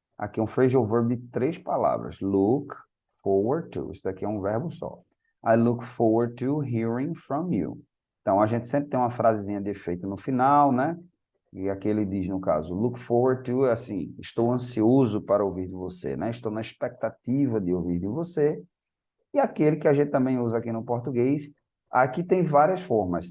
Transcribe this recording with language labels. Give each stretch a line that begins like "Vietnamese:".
Portuguese: Aqui é um phrasal verb de 3 palavras, look forward to, isso daqui é um verbo só.
English: I look forward to hearing from you.
Portuguese: Então, a gente sempre tem uma frasezinha de efeito no final, né? E aqui ele diz, no caso, look forward to, é assim, estou ansioso para ouvir de você, né? Estou na expectativa de ouvir de você. E aquele que a gente também usa aqui no português, aqui tem várias formas.